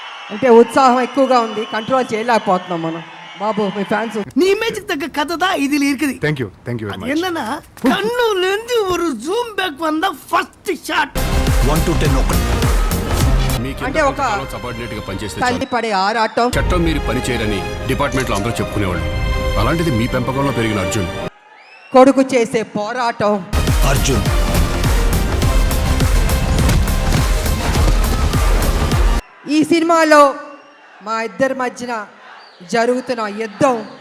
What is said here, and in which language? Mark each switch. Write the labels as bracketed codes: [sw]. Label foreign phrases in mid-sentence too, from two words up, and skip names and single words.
[te] అంటే ఉత్సాహం ఎక్కువగా ఉంది, కంట్రోల్ చేయలేకపోతున్నాం మనం. బాబు మీ ఫ్యాన్స్ [ta] நீ இமேஜுக்கு தக்க கதை தான் இதில் இருக்குது. [en] Thank you very much. [ta] என்னன்னா கண்ணுல இருந்து ஒரு [en] zoom back [ta] வந்தா [en] first shot [te] 1 to 10 ఒకటి. అంటే ఒక సబార్డినేట్ గా పనిచేస్తే తల్లి పడే ఆరాటం, చట్టం మీరు పని చేయరని డిపార్ట్మెంట్ లో అందరూ చెప్పుకునేవాళ్ళు. అలాంటిది మీ పెంపకంలో పెరిగిన అర్జున్ కొడుకు చేసే పోరాటం. అర్జున్ ఈ సినిమాలో మా ఇద్దరి మధ్యన జరుగుతున్న యుద్ధం.